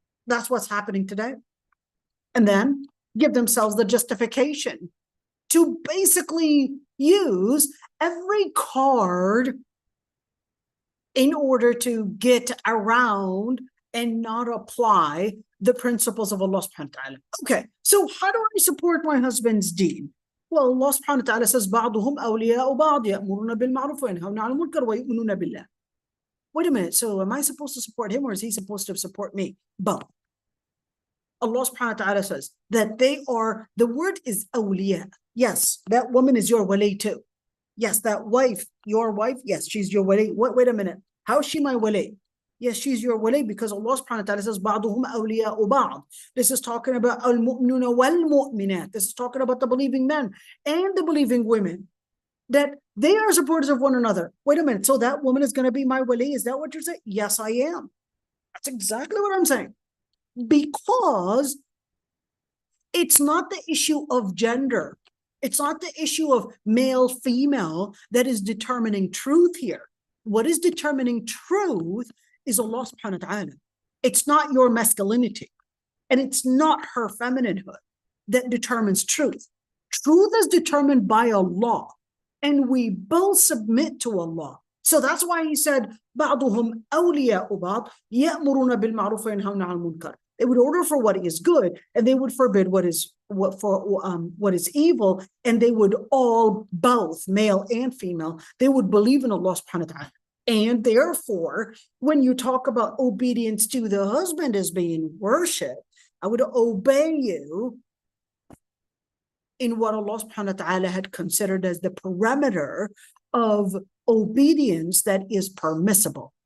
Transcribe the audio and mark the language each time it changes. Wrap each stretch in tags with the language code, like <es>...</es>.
<en>That's what's happening today. And then give themselves the justification to basically use every card in order to get around and not apply the principles of Allah subhanahu wa ta'ala. Okay, so how do I support my husband's deen? Well, Allah subhanahu wa ta'ala says,</en> <ar>بَعْضُهُمْ أَوْلِيَاءُ بَعْضٍ يَأْمُرُونَ بِالْمَعْرُوفِ وَيَنْهَوْنَ عَنِ الْمُنكَرِ وَيُؤْمِنُونَ بِاللَّهِ.</ar> <en>Wait a minute, so am I supposed to support him or is he supposed to support me? Both. Allah subhanahu wa ta'ala says that they are, the word is awliya. Yes, that woman is your wali too. Yes, that wife, your wife, yes, she's your wali. Wait a minute. How is she my wali? Yes, she's your wali because Allah subhanahu wa ta'ala says,</en> <ar>بَعْضُهُمْ أَوْلِيَاءُ بَعْضٍ.</ar> <en>This is talking about al-mu'minuna wal-mu'minat. This is talking about the believing men and the believing women, that they are supporters of one another. Wait a minute, so that woman is going to be my wali? Is that what you're saying? Yes, I am. That's exactly what I'm saying. Because it's not the issue of gender. It's not the issue of male, female that is determining truth here. What is determining truth is Allah subhanahu wa ta'ala. It's not your masculinity. And it's not her femininehood that determines truth. Truth is determined by Allah. And we both submit to Allah. So that's why he said,</en> <ar>بَعْضُهُمْ أَوْلِيَاءُ بَعْضٍ يَأْمُرُونَ بِالْمَعْرُوفِ وَيَنْهَوْنَ عَنِ الْمُنكَرِ.</ar> <en>They would order for what is good, and they would forbid what is evil, and they would all, both male and female, they would believe in Allah subhanahu wa ta'ala. And therefore, when you talk about obedience to the husband as being worship, I would obey you in what Allah subhanahu wa ta'ala had considered as the parameter of obedience that is permissible.</en>